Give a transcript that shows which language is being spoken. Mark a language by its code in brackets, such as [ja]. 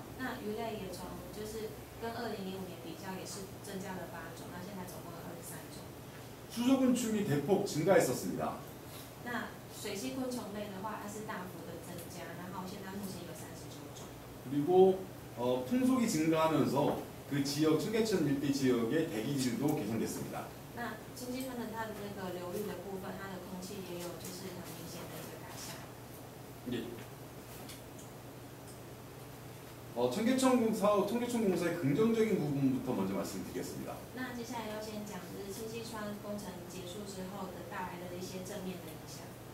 [zh] 那鱼类也从就是跟2005年比较，也是增加了8种，那现在总共有23种。 [ko] 수소곤충이 대폭 증가했었습니다. [zh] 那水栖昆虫类的话，它是大幅的增加，然后现在目前有39种。 [ko] 그리고 풍속이 증가하면서 그 지역 청계천 일대 지역의 대기질도 개선됐습니다. [zh] 那清溪川的它的那个流域的部分，它的空气也有就是很明显的一个改善。 [ko] 청계천 공사의 긍정적인 부분부터 먼저 말씀드리겠습니다. [zh] 那接下来要先讲就是清溪川工程结束之后的带来的一些正面的影响。